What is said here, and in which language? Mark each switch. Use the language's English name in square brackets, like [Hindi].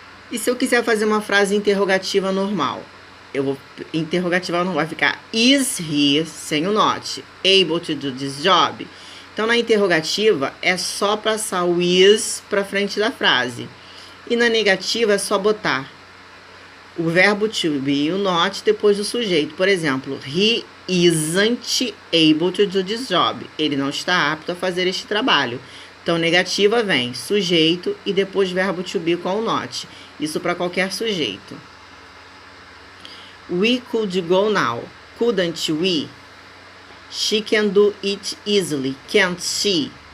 [Portuguese] E se eu quiser fazer uma frase interrogativa normal? Interrogativa não vai ficar [English] is he, [Portuguese] sem o not, [English] able to do this job. [Portuguese] Então, na interrogativa, é só passar o is para frente da frase. E na negativa, é só botar o verbo to be e o not depois do sujeito. Por exemplo, [English] he isn't able to do this job. [Portuguese] Ele não está apto a fazer este trabalho. Então, negativa vem sujeito e depois verbo to be com o not. Isso para qualquer sujeito. [English] We could go now. Couldn't we? She can do it easily. Can't she?